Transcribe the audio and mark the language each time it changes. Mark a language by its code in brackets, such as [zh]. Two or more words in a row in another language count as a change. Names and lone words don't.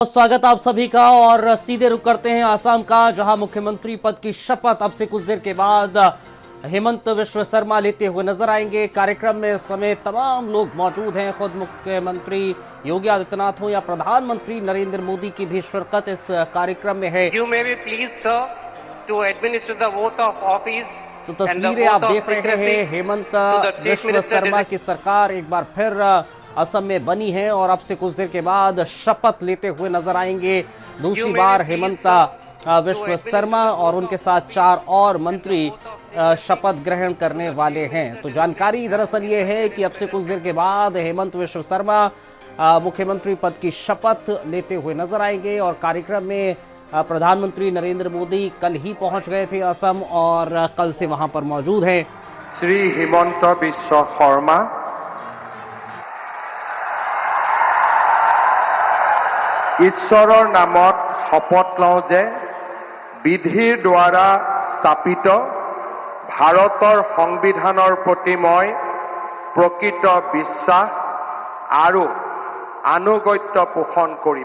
[hi] स्वागत आप सभी का और सीधे रुख करते हैं आसाम का, जहां मुख्यमंत्री पद की शपथ अब से कुछ देर के बाद हेमंत विश्व शर्मा लेते हुए नजर आएंगे। कार्यक्रम में इस समय तमाम लोग मौजूद हैं। खुद मुख्यमंत्री योगी आदित्यनाथ हो या प्रधानमंत्री नरेंद्र मोदी की भी शिरकत इस कार्यक्रम में है। [en] You may be pleased, sir, to administer the oath of office. [hi] तो तस्वीरें आप देख रहे हैं, हेमंत विश्व शर्मा की सरकार एक बार फिर असम में बनी है और अब से कुछ देर के बाद शपथ लेते हुए नजर आएंगे। दूसरी बार हेमंत विश्व शर्मा और उनके साथ 4 और मंत्री शपथ ग्रहण करने वाले हैं। तो जानकारी दरअसल ये है कि अब से कुछ देर के बाद हेमंत विश्व शर्मा मुख्यमंत्री पद की शपथ लेते हुए नजर आएंगे और कार्यक्रम में प्रधानमंत्री नरेंद्र मोदी कल ही पहुंच गए थे असम और कल से वहां पर मौजूद हैं। [as] श्री हिमंत विश्व शर्मा ঈশ্বৰৰ নামত শপত লওঁ যে বিধিৰ দ্বাৰা স্থাপিত ভাৰতৰ সংবিধানৰ প্ৰতি মই প্ৰকৃত বিশ্বাস আৰু আনুগত্য পোষণ কৰিম।